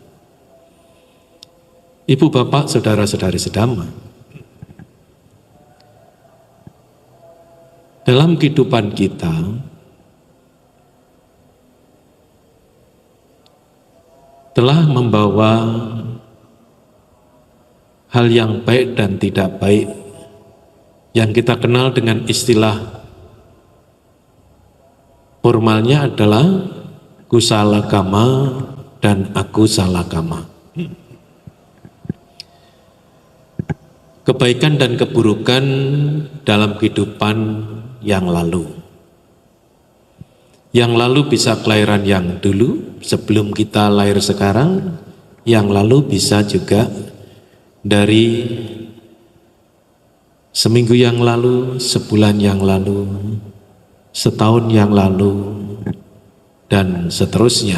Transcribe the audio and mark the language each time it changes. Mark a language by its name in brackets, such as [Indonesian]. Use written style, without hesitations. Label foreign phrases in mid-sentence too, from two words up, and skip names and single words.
[Indonesian] Ibu bapak, saudara-saudari sedama, dalam kehidupan kita telah membawa hal yang baik dan tidak baik, yang kita kenal dengan istilah formalnya adalah [Pali] kusala kama [Indonesian] dan [Pali] akusala kama. [Indonesian] Kebaikan dan keburukan dalam kehidupan yang lalu. Yang lalu bisa kelahiran yang dulu, sebelum kita lahir sekarang. Yang lalu bisa juga dari seminggu yang lalu, sebulan yang lalu, setahun yang lalu, dan seterusnya.